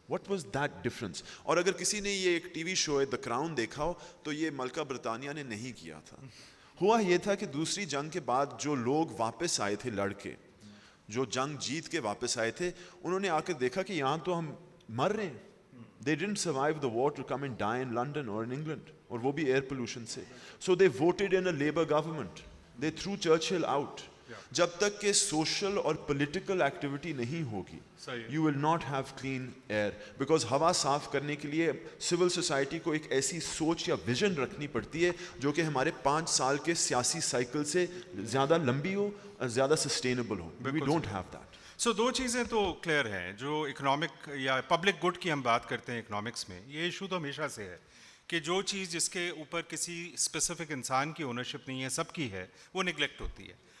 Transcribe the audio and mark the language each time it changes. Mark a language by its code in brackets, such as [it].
[en] What was that difference? [hi] और अगर किसी ने ये एक टीवी शो है द क्राउन देखा हो तो ये मलका ब्रिटानिया ने नहीं किया था. हुआ ये था कि दूसरी जंग के बाद जो लोग वापस आए थे लड़के, जो जंग जीत के वापस आए थे, उन्होंने आकर देखा कि यहाँ तो हम मर रहे हैं. [en] They didn't survive the war to come and die in London or in England, [hi] और वो भी air pollution से. [en] So they voted in a Labour government. They threw Churchill out. [hi] जब तक के social और political activity नहीं होगी, [en] you will not have clean air. [hi] Because हवा साफ करने के लिए civil society को एक ऐसी सोच या vision रखनी पड़ती है जो कि हमारे 5 साल के सियासी cycle से ज़्यादा लंबी हो, ज़्यादा sustainable हो. [en] We don't have that. [hi] सो दो चीज़ें तो क्लियर हैं. जो इकोनॉमिक या पब्लिक गुड की हम बात करते हैं इकोनॉमिक्स में, ये इशू तो हमेशा से है कि जो चीज़ जिसके ऊपर किसी स्पेसिफिक इंसान की ओनरशिप नहीं है, सबकी है, वो निगलेक्ट होती है.